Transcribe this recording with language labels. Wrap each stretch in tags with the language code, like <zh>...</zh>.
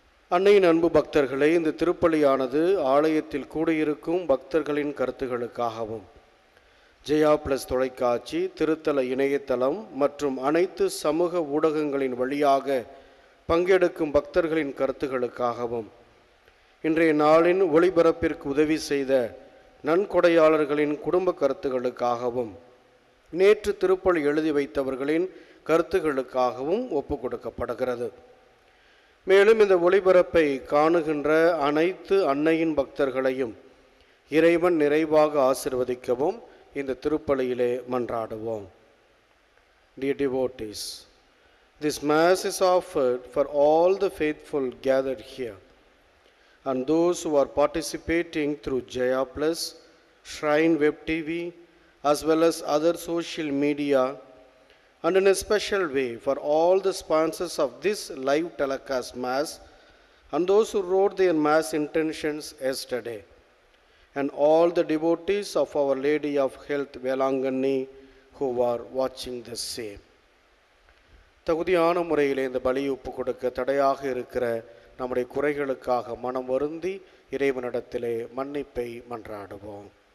<ta>அன்னையின் அன்பு பக்தர்களை, இந்த திருப்பலியானது ஆலயத்தில் கூடியிருக்கும் பக்தர்களின் கருத்துகளுக்காகவும் ஜெயா பிளஸ் தொலைக்காட்சி, திருத்தல இணையதளம் மற்றும் அனைத்து சமூக ஊடகங்களின் வழியாக பங்கெடுக்கும் பக்தர்களின் கருத்துகளுக்காகவும், இன்றைய நாளின் ஒளிபரப்பிற்கு உதவி செய்த நன்கொடையாளர்களின் குடும்ப கருத்துகளுக்காகவும், நேற்று திருப்பலி எழுதி வைத்தவர்களின் கருத்துகளுக்காகவும் ஒப்பு கொடுக்கப்படுகிறது. மேலும் இந்த ஒளிபரப்பை காணுகின்ற அனைத்து அன்னையின் பக்தர்களையும் இறைவன் நிறைவாக ஆசீர்வதிக்கவும் இந்த திருப்பலியிலே மன்றாடுவோம்.</ta> <en>Dear devotees, this Mass is offered for all the faithful gathered here and those who are participating through Jaya Plus, Shrine Web TV, as well as other social media, and in a special way for all the sponsors of this live telecast Mass and those who wrote their Mass intentions yesterday, and all the devotees of Our Lady of Health Velanganni who are watching the same.</en> <ta>தகுதியான முறையில் இந்த பலி ஒப்பு கொடுக்க தடையாக இருக்கிற நம்முடைய குறைகளுக்காக மனம் வருந்தி இறைவனிடத்திலே மன்னிப்பை மன்றாடுவோம்.</ta>